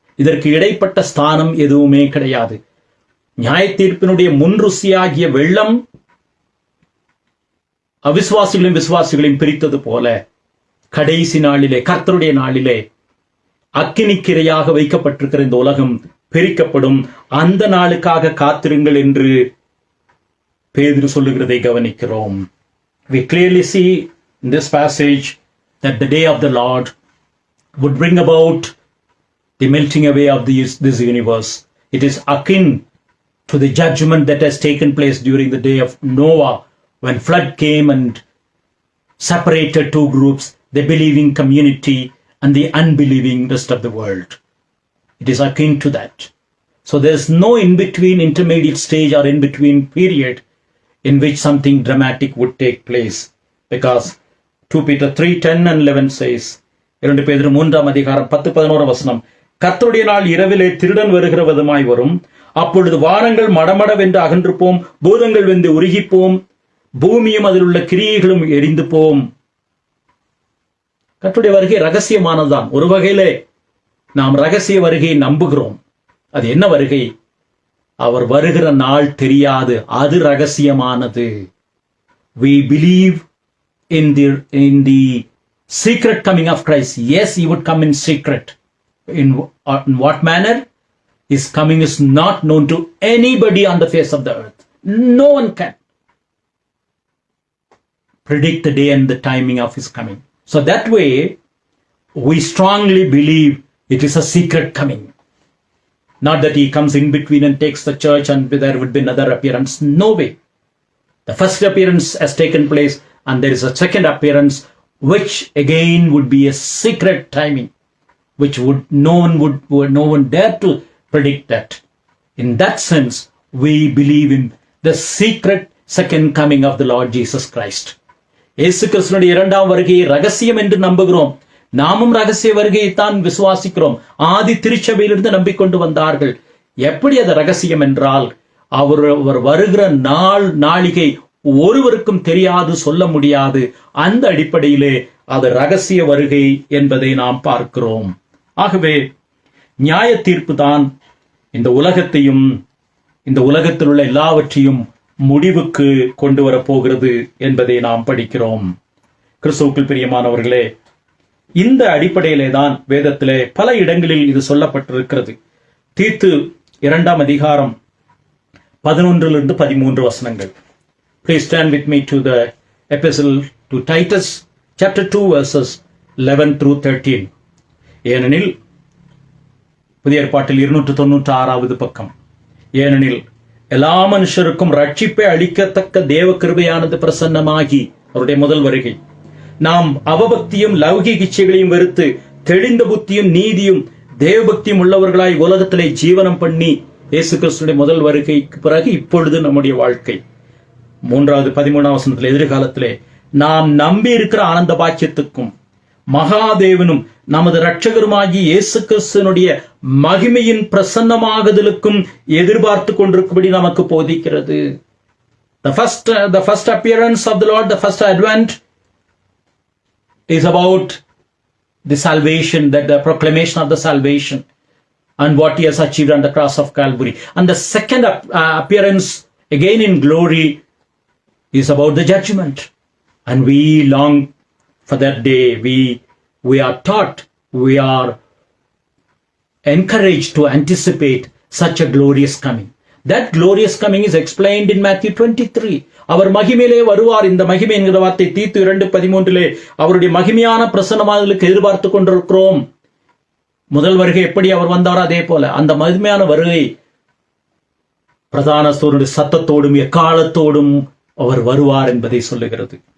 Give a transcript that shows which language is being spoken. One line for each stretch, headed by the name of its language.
Tamil: இதற்கு இடைப்பட்ட ஸ்தானம் எதுவுமே கிடையாது. நியாய தீர்ப்பினுடைய முன்ருசியாகிய வெள்ளம் அவிசுவாசிகளையும் விசுவாசிகளையும் பிரித்தது போல கடைசி நாளிலே, கர்த்தருடைய நாளிலே அக்கினிக்கிரையாக வைக்கப்பட்டிருக்கிற இந்த உலகம் பிரிக்கப்படும். அந்த நாளுக்காக காத்திருங்கள் என்று பேதுரு சொல்லுகிறதை கவனிக்கிறோம்.
English: We clearly see in this passage that the day of the Lord would bring about the melting away of this universe. It is akin to the judgment that has taken place during the day of Noah, when flood came and separated two groups, the believing community and the unbelieving rest of the world. It is akin to that. So there is no in-between intermediate stage or in-between period in which something dramatic would take place. Because 2 Peter 3:10 and 11 says,
Tamil: 2 பேதுரு 3ஆம் அதிகாரம் 10-11 வசனம், கர்த்தருடைய நாள் இரவிலே திருடன் வருகிற விதமாய் வரும். அப்பொழுது வானங்கள் மடமடவென்று அகன்று போம், பூதங்கள் வெந்து உருகிப்போம், பூமியும் அதில் உள்ள கிரியைகளும் எரிந்து போம். கர்த்தருடைய வருகை ரகசியமானதுதான். ஒரு வகையிலே நாம் ரகசிய வருகையை நம்புகிறோம். அது என்ன வருகை? அவர் வருகிற நாள் தெரியாது, அது ரகசியமானது.
English: We believe in the secret coming of Christ. Yes, he would come in secret. In what manner? His coming is not known to anybody on the face of the earth. No one can predict the day and the timing of his coming. So that way, we strongly believe it is a secret coming. Not that he comes in between and takes the church and there would be another appearance. No way. The first appearance has taken place and there is a second appearance, which again would be a secret timing, which no one dare to predict that. In that sense, we believe in the secret second coming of the Lord Jesus Christ.
Tamil: இயேசு கிறிஸ்துவினுடைய 2ஆம் வருகையை ரகசியம் என்று நம்புகிறோம். நாமும் ரகசிய வருகையைத்தான் விசுவாசிக்கிறோம். ஆதி திருச்சபையிலிருந்து நம்பிக்கொண்டு வந்தார்கள். எப்படி அது ரகசியம் என்றால், அவர் வருகிற நாளிகை ஒருவருக்கும் தெரியாது, சொல்ல முடியாது. அந்த அடிப்படையிலே அது ரகசிய வருகை என்பதை நாம் பார்க்கிறோம். ஆகவே நியாய தீர்ப்பு தான் இந்த உலகத்தையும் இந்த உலகத்தில் உள்ள எல்லாவற்றையும் முடிவுக்கு கொண்டு வரப்போகிறது என்பதை நாம் படிக்கிறோம். கிறிஸ்துவுக்குள் பிரியமானவர்களே, இந்த அடிப்படையிலே தான் வேதத்திலே பல இடங்களில் இது சொல்லப்பட்டிருக்கிறது. தீத்து 2ஆம் அதிகாரம் 11 to 13 வசனங்கள்.
English: Please turn with me to the epistle to Titus, chapter 2, verses 11 through 13.
Tamil: ஏனெனில் புதிய ஏற்பாட்டில் 296வது பக்கம். ஏனெனில் எல்லா மனுஷருக்கும் ரட்சிப்பை அளிக்கத்தக்க தேவ கிருபையானது பிரசன்னமாகி, அவருடைய முதல் வருகை, நாம் அவபக்தியும் லௌகிக இச்சைகளையும் வெறுத்து தெளிந்த புத்தியும் நீதியும் தேவபக்தியும் உள்ளவர்களாய் உலகத்திலே ஜீவனம் பண்ணி இயேசு கிறிஸ்துடைய முதல் வருகைக்கு பிறகு இப்பொழுது நம்முடைய வாழ்க்கை 3வது 13ஆம் வசனத்தில் எதிர்காலத்திலே நாம் நம்பி இருக்கிற ஆனந்த பாக்கியத்துக்கும் மகாதேவனும் நமது இரட்சகருமாகி இயேசு கிறிஸ்துவினுடைய மகிமையின் பிரசன்னமாகுதலுக்கும் எதிர்பார்த்து கொண்டிருக்கும்படி நமக்கு போதிக்கிறது.
English: The first appearance of the Lord, the first advent is about the salvation, that the proclamation of the salvation and what he has achieved on the cross of Calvary. And the second appearance, again in glory, is about the judgment. And we long for that day. We are taught, we are encouraged to anticipate such a glorious coming. That glorious coming is explained in Matthew 23.
Tamil: அவர் மகிமையிலே வருவார். இந்த மகிமை என்கிற வார்த்தை தீத்து 2:13 அவருடைய மகிமையான பிரசன்னமாதலுக்கு எதிர்பார்த்து கொண்டிருக்கிறோம். முதல் வருகை எப்படி அவர் வந்தாரோ அதே போல அந்த மகிமையான வருகை பிரதான சூரியனுடைய சத்தத்தோடும் எக்காலத்தோடும் அவர் வருவார் என்பதை சொல்லுகிறது.